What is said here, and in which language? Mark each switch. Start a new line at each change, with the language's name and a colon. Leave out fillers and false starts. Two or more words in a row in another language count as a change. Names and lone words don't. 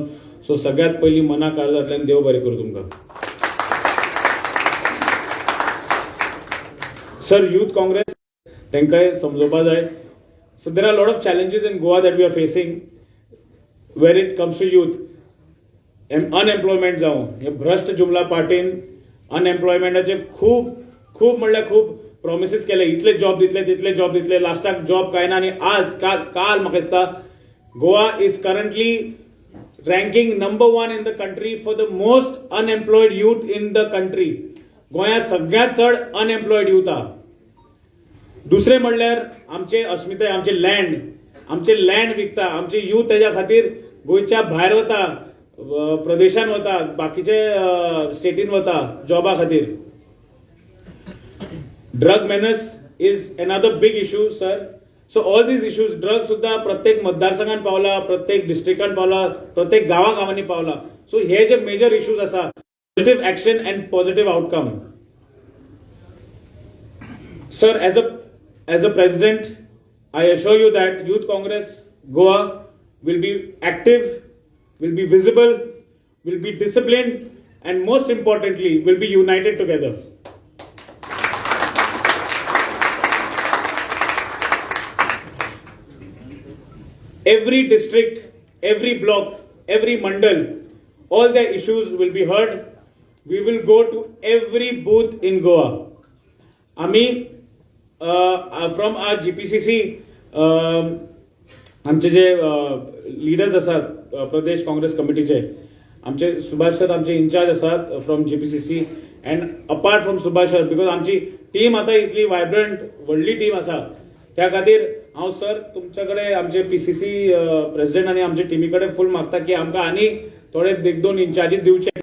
Konkani: सो सगळ्यात पयलीं मना काळजांतल्यान देव बरें करूं तुमकां.
English: Sir, Youth Congress,
Konkani: तांकांय समजोवपा जाय.
English: So there are a lot of challenges in Goa that we are facing where it comes to youth.
Konkani: Unemployment जावं, हे भ्रष्ट जुमला पार्टीन अनएम्प्लॉयमेंटाचे खूप म्हणल्यार खूप प्रॉमिसेस केले. इतले जॉब दितले, तितले जॉब दितले, लास्टाक जॉब काय ना. आनी आज काल म्हाका दिसता गोवा
English: is currently ranking number 1 in the country for the most unemployed youth in the country.
Konkani: गोंयांत सगळ्यांत चड
English: unemployed youth
Konkani: आहा. दुसरें म्हणल्यार आमचे अस्मिताय, आमचे लँड विकता, आमचे यूथ तेज्या खातीर गोंयच्या भायर वता, प्रदेशान वता, बाकीचे स्टेटीन वता जॉबा खातीर.
English: Drug menace is another big issue sir. So all these issues,
Konkani: ड्रग सुद्धा प्रत्येक मतदारसंघात पावला, प्रत्येक डिस्ट्रिक्टात पावला, प्रत्येक गांवांनी पावला.
English: So
Konkani: हे जे
English: major issues आसा, positive action and positive outcome. सर, as a president, I assure you that Youth Congress Goa will be active, will be visible, will be disciplined, and most importantly, will be united together. Every district, every block, every mandal, all their issues will be heard. We will go to every booth in Goa.
Konkani: Ami,
English: from our GPCC,
Konkani: आमचे जे लिडर्स असतात प्रदेश काँग्रेस कमिटीचे, आमचे सुभाष सर आमचे इन्चार्ज असतात
English: from GPCC, and apart from Subhash sir, because
Konkani: आमची टीम आता इतली वायब्रंट व्हडली टीम आसा, त्या खातीर हांव सर तुमच्याकडे आमचे PCC प्रेसिडेंट आनी आमचे टीमी कडेन फूल मागता की आमकां आनी थोडे एक दोन इन्चार्जीस दिवचे.